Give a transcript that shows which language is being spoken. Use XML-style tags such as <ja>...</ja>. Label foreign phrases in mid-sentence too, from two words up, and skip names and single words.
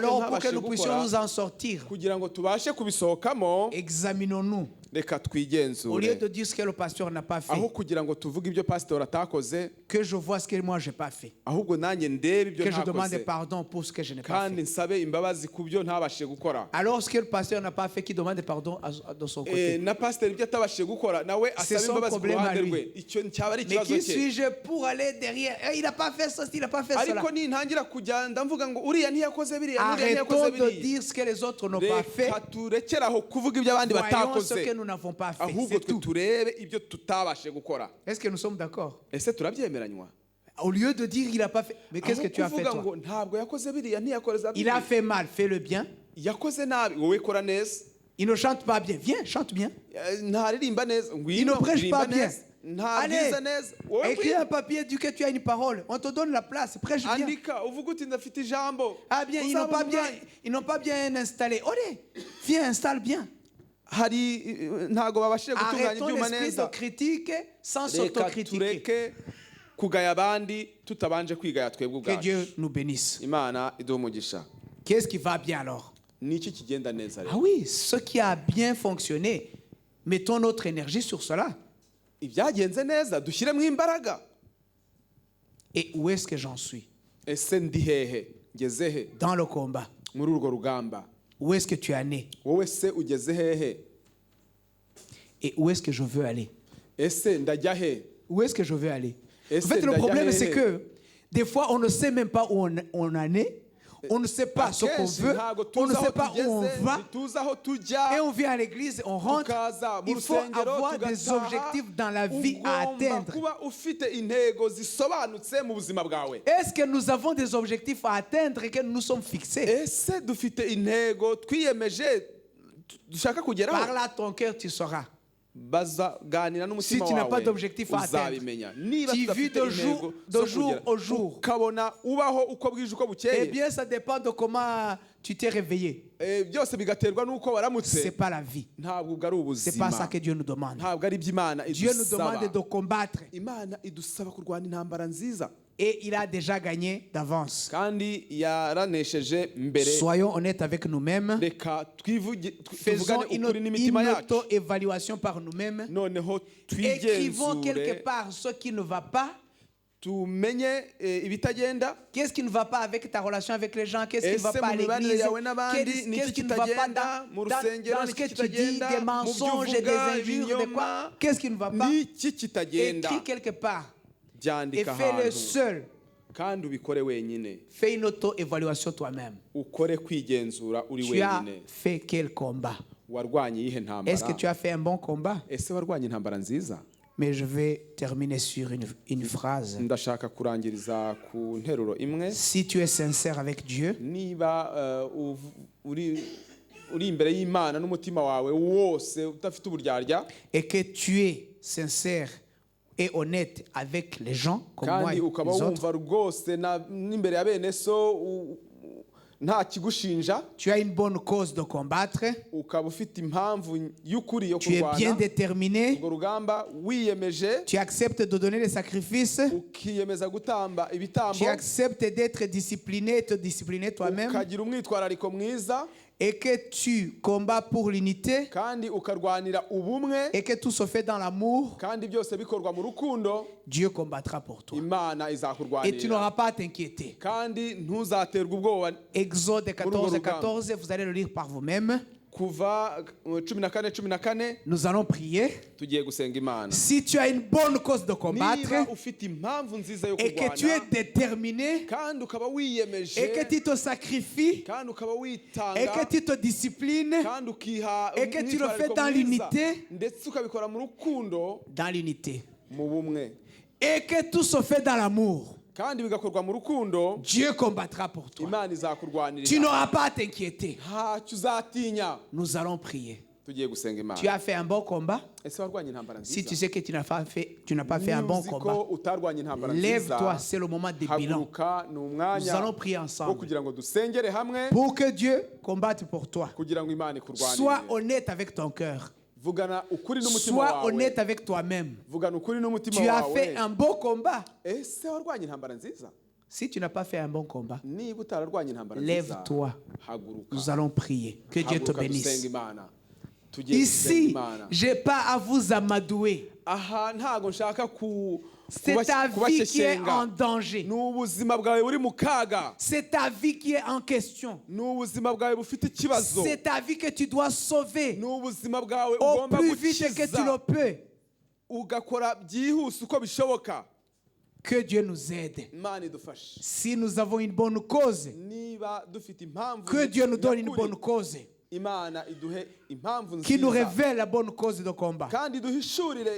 <fr>alors pour que</fr> <rw>ntabashije</rw> <fr>nous puissions</fr> <rw>gukora,</rw> <fr>nous en sortir,</fr> <rw>kugira ngo tubashe kubisohokamo,</rw> <fr>examinons-nous.</fr> <rw>reka</rw> <fr>Au lieu</fr> <rw>twigenzure</rw> <fr>de dire ce que le pasteur n'a pas fait,</fr> <rw>aho kugira ngo tuvuge ibyo pasitori atakoze,</rw> <fr>que je vois ce que moi je n'ai pas fait,</fr> <rw>ahubwo nanjye ndebe ibyo</rw> <fr>que je demande</fr> <rw>ntakoze</rw> <fr>pardon pour ce que je n'ai pas</fr> <rw>kandi</rw> <fr>fait.</fr> <rw>nsabe imbabazi ku byo ntabashije gukora.</rw> <fr>Alors ce que le pasteur n'a pas fait, qui demande pardon de son côté.</fr> <rw>Na pasiteri ibyo atabashije gukora nawe asaba</rw> <fr>son</fr> <rw>imbabazi ku</rw> <fr>problème à</fr> <rw>ruhande</rw> <fr>lui.</fr> <rw>rwe, icyo cyaba ari</rw> <fr>Mais</fr> <rw>ikibazo</rw> <fr>qui</fr> <rw>cye.</rw> <fr>suis-je pour aller derrière? Il n'a pas fait ceci, il n'a pas fait cela.</fr> <rw>ariko nintangira kugenda mvuga ngo uriya ntiyakoze biriya n'uriya ntiyakoze</rw> <fr>Arrêtons de</fr> <rw>biriya,</rw> <fr>dire ce que les autres n'ont pas fait.</fr> <rw>reka turekere aho kuvuga ibyo abandi</rw> <fr>Voyons ce</fr> <rw>batakoze,</rw> <fr>que nous n'avons pas fait.</fr> <rw>ahubwo</rw> <fr>C'est</fr> <rw>twe</rw> <fr>tout.</fr> <rw>turebe ibyo tutabashije gukora.</rw> <fr>Est-ce que nous sommes d'accord?</fr> <rw>Ese turabyemeranywa?</rw> <fr>Au lieu de dire il n'a pas fait, mais qu'est-ce que</fr> <rw>Aho</rw> <fr>tu as fait</fr> <rw>kuvuga</rw> <fr>toi?</fr> <rw>ngo ntabwo yakoze biriya ntiyakoze</rw> <fr>Il a</fr> <rw>biriya,</rw> <fr>fait mal, fais le bien.</fr> <rw>yakoze nabi, wowe kora neza.</rw> <fr>Il ne chante pas bien. Viens, chante bien.</fr> <rw>Ntaririmba neza,</rw> <fr>Il ne</fr> <rw>ngwino</rw> <fr>prêche</fr> <rw>uririmba</rw> <fr>pas bien.</fr> <rw>neza, ntabwiza</rw> <fr>Allez,</fr> <rw>neza, wowe</rw> <fr>écris</fr> <rw>ngwino.</rw> <fr>un papier, dis que tu as une parole. On te donne la place, prêche bien.</fr> <rw>andika uvuga uti ndafite ijambo.</rw> <fr>Ah bien, ils n'ont</fr> <rw>Uzabona</rw> <fr>pas bien,</fr> <rw>umwanya.</rw> <fr>ils n'ont pas bien installé. Allez, viens, installe bien.</fr> <rw>hari ntago babashije gutunganya</rw> <fr>Arrêtons</fr> <rw>ibyuma</rw> <fr>l'esprit de</fr> <rw>neza.</rw> <fr>critique sans</fr> <rw>Reka</rw> <fr>s'autocritiquer.</fr> <rw>tureke kugaya abandi tutabanje kwigaya twebwe</rw> <fr>Que</fr> <rw>ubwacu.</rw> <fr>Dieu nous bénisse.</fr> <rw>Imana iduhe umugisha.</rw> <fr>Qu'est-ce qui va bien alors?</fr> <rw>Niki kigenda neza Ah rero?</rw> <fr>oui, ce qui a bien fonctionné, mettons notre énergie sur cela.</fr> <rw>Ibyagenze neza dushyiremo imbaraga.</rw> <fr>Et où est-ce que j'en suis?</fr> <rw>Ese ndi hehe, ngeze he</rw> <fr>Dans le combat.</fr> <rw>muri urwo rugamba?</rw> <fr>Où est-ce que tu es né?</fr> <rw>Wowe se ugeze hehe?</rw> <fr>Et où est-ce que je veux aller?</fr> <rw>Ese ndajya he?</rw> <fr>Où est-ce que je veux aller? Et En fait, c'est le problème, d'ailleurs- c'est que des fois, on ne sait même pas où on en est. On ne sait pas ce qu'on</fr> <rw>Akenshi</rw> <fr>veut.</fr> <rw>ntago</rw> <fr>On ne</fr> <rw>tuzi aho</rw> <fr>sait pas où on</fr> <rw>tugeze,</rw> <fr>va.</fr> <rw>ntituzi aho</rw> <fr>Et</fr> <rw>tujya.</rw> <fr>on vient à l'église, on rentre.</fr> <rw>Tukaza mu</rw> <fr>Il faut</fr> <rw>rusengero</rw> <fr>avoir des</fr> <rw>tugataha.</rw> <fr>objectifs dans la vie à</fr> <rw>Ugomba</rw> <fr>atteindre.</fr> <rw>kuba ufite intego zisobanutse mu buzima bwawe.</rw> <fr>Est-ce que nous avons des objectifs à atteindre et que nous sommes fixés?</fr> <rw>Ese dufite intego twiyemeje dushaka kugeraho?</rw> <fr>Par là, ton cœur, tu sauras.</fr> <rw>Bazaganira n'umutima</rw> <fr>Si tu n'as pas</fr> <rw>wawe</rw> <fr>d'objectif à atteindre,</fr> <rw>uzabimenya. Niba</rw> <fr>tu</fr> <rw>tudafite</rw> <fr>vis de jour-</fr> <rw>intego</rw> <fr>de</fr> <rw>zo</rw> <fr>jour</fr> <rw>kugera,</rw> <fr>au jour.</fr> <rw>ukabona ubaho uko bwije uko Eh bukeye,</rw> <fr>bien, ça dépend de comment tu t'es réveillé.</fr> <rw>byose bigaterwa n'uko waramutse.</rw> <fr>C'est pas la vie.</fr> <rw>Ntabwo ubwo ari</rw> <fr>C'est pas ça</fr> <rw>ubuzima,</rw> <fr>que Dieu nous demande.</fr> <rw>ntabwo ari iby'Imana</rw> <fr>Dieu nous</fr> <rw>idusaba.</rw> <fr>demande de combattre.</fr> <rw>Imana idusaba kurwana intambara nziza,</rw> <fr>Et il a déjà gagné d'avance.</fr> <rw>kandi yaranesheje mbere.</rw> <fr>Soyons honnêtes avec nous-mêmes.</fr> <rw>Reka tuvugane</rw> <fr>Faisons</fr> <rw>ukuri n'imitima</rw> <fr>une</fr> <rw>yacu,</rw> <fr>auto-évaluation par nous-mêmes.</fr> <rw>noneho</rw> <fr>Écrivons quelque</fr> <rw>twigenzure,</rw> <fr>part ce qui ne va pas.</fr> <rw>tumenye ibitagenda.</rw> <fr>Qu'est-ce qui ne va pas avec ta relation avec les gens? Qu'est-ce qui ne va</fr> <rw>Ese</rw> <fr>pas à</fr> <rw>mu mibanire</rw> <fr>l'église?</fr> <rw>yawe n'abandi</rw> <fr>Qu'est-ce</fr> <rw>niki</rw> <fr>qui ne va pas</fr> <rw>kitagenda mu rusengero,</rw> <fr>dans ce que</fr> <rw>niki</rw> <fr>tu dis,</fr> <rw>kitagenda</rw> <fr>des</fr> <rw>mu byo</rw> <fr>mensonges et des</fr> <rw>uvuga,</rw> <fr>injures, de quoi?</fr> <rw>ibinyoma,</rw> <fr>Qu'est-ce qui ne va pas?</fr> <rw>niki kitagenda?</rw> <fr>Écris quelque part et</fr> <rw>Byandika</rw> <fr>fais-le</fr> <rw>ahantu</rw> <fr>seul.</fr> <rw>kandi ubikore wenyine,</rw> <fr>Fais une auto-évaluation toi-même.</fr> <rw>ukore kwigenzura uri</rw> <fr>Tu as</fr> <rw>wenyine.</rw> <fr>fait quel combat?</fr> <rw>Warwanye iyihe</rw> <fr>Est-ce que</fr> <rw>ntambara?</rw> <fr>tu as fait un bon combat?</fr> <rw>Ese warwanye intambara nziza?</rw> <fr>Mais je vais terminer sur une phrase.</fr> <rw>Ndashaka kurangiriza ku nteruro imwe.</rw> <fr>Si tu es sincère avec Dieu,</fr> <rw>Niba uri imbere y'Imana n'umutima wawe wose udafite uburyarya,</rw> <fr>et que tu es sincère et honnête avec les gens, comme moi</fr> <rw>kandi</rw> <fr>et</fr> <rw>ukaba</rw> <fr>les autres,</fr> <rw>wumva rwose n'imbere ya bene so nta kigushinja,</rw> <fr>tu as une bonne cause de combattre,</fr> <rw>ukaba ufite impamvu y'ukuri yo</rw> <fr>tu es bien</fr> <rw>kurwana</rw> <fr>déterminé,</fr> <rw>urwo rugamba, wiyemeje,</rw> <fr>tu acceptes de donner les sacrifices,</fr> <rw>ukiyemeza gutamba ibitambo,</rw> <fr>tu acceptes d'être discipliné, te discipliner toi-même,</fr> <rw>ukagira umwitwarariko mwiza,</rw> <fr>et que tu combats pour l'unité,</fr> <rw>kandi ukarwanira ubumwe,</rw> <fr>et que tout se fait dans l'amour,</fr> <rw>kandi byose bikorwa mu rukundo,</rw> <fr>Dieu combattra pour toi.</fr> <rw>Imana</rw> <fr>Et tu</fr> <rw>izakurwanirira,</rw> <fr>n'auras pas à t'inquiéter.</fr> <rw>kandi ntuzaterwa ubwoba.</rw> <fr>Exode 14, 14, vous allez le lire par vous-même.</fr> <rw>Kuva 14:14</rw> <fr>Nous allons prier.</fr> <rw>tugiye gusenga Imana.</rw> <fr>Si tu as une bonne cause de combattre</fr> <rw>Niba ufite impamvu nziza yo</rw> <fr>et que tu es</fr> <rw>kurwana,</rw> <fr>déterminé</fr> <rw>kandi ukaba wiyemeje,</rw> <fr>et que tu te sacrifies</fr> <rw>kandi ukaba</rw> <fr>et</fr> <rw>witanga,</rw> <fr>que tu te disciplines</fr> <rw>kandi ukiha</rw> <fr>et que tu le fais</fr> <rw>umwitwarariko</rw> <fr>dans</fr> <rw>mwiza,</rw> <fr>l'unité,</fr> <rw>ndetse ukabikora mu rukundo,</rw> <fr>dans l'unité,</fr> <rw>mu bumwe,</rw> <fr>et que tout se fait dans l'amour,</fr> <rw>kandi bigakorwa mu rukundo,</rw> <fr>Dieu combattra pour toi.</fr> <rw>Imana</rw> <fr>Tu</fr> <rw>izakurwanirira,</rw> <fr>n'auras pas à t'inquiéter.</fr> <rw>ntacyo uzatinya.</rw> <fr>Nous allons prier.</fr> <rw>Tugiye gusenga Imana.</rw> <fr>Tu as fait un bon combat.</fr> <rw>Ese warwanye intambara</rw> <fr>Si tu</fr> <rw>nziza?</rw> <fr>sais que tu n'as pas fait un bon</fr> <rw>Niba uzi</rw> <fr>combat,</fr> <rw>ko utarwanye intambara</rw> <fr>lève-toi,</fr> <rw>nziza,</rw> <fr>c'est le moment des bilans.</fr> <rw>haguruka, ni</rw> <fr>Nous</fr> <rw>umwanya</rw> <fr>allons prier</fr> <rw>wo</rw> <fr>ensemble</fr> <rw>kugira ngo dusengere hamwe,</rw> <fr>pour que Dieu combatte pour toi.</fr> <rw>kugira ngo Imana</rw> <fr>Sois</fr> <rw>ikurwanirire.</rw> <fr>honnête avec ton cœur.</fr> <rw>Vugana ukuri n'umutima</rw> <fr>Sois</fr> <rw>wawe.</rw> <fr>honnête avec toi-même.</fr> <rw>Vugana ukuri n'umutima</rw> <fr>Tu as fait</fr> <rw>wawe.</rw> <fr>un beau combat.</fr> <rw>Ese warwanye intambara nziza?</rw> <fr>Si tu n'as pas fait un bon combat,</fr> <rw>Niba utararwanye intambara nziza,</rw> <fr>lève-toi.</fr> <rw>haguruka.</rw> <fr>Nous allons prier. Que Dieu te</fr> <rw>Haguruka dusenga</rw> <fr>bénisse.</fr> <rw>Imana. Tugiye gusenga</rw> <fr>Ici,</fr> <rw>Imana.</rw> <fr>je n'ai pas à vous amadouer.</fr> <rw>Aha ntago nshaka</rw> <fr>C'est ta vie qui est en</fr> <rw>kubasheshenga.</rw> <fr>danger.</fr> <rw>Ni ubuzima bwawe buri mu kaga.</rw> <fr>C'est ta vie qui est en question.</fr> <rw>Ni ubuzima bwawe bufite ikibazo.</rw> <fr>C'est ta vie que tu dois sauver</fr> <rw>Ni ubuzima bwawe</rw> <fr>au</fr> <rw>ugomba</rw> <fr>plus vite que tu le</fr> <rw>gukiza.</rw> <fr>peux.</fr> <rw>Ugakora byihuse uko bishoboka.</rw> <fr>Que Dieu nous aide.</fr> <rw>Imana idufashe.</rw> <fr>Si nous avons une bonne cause,</fr> <rw>Niba dufite impamvu</rw> <fr>que Dieu nous donne une</fr> <rw>nyakuri,</rw> <fr>bonne cause</fr> <rw>Imana iduhe impamvu</rw> <fr>qui nous</fr> <rw>nziza.</rw> <fr>révèle la bonne cause de combat.</fr> <rw>Kandi duhishurire</rw>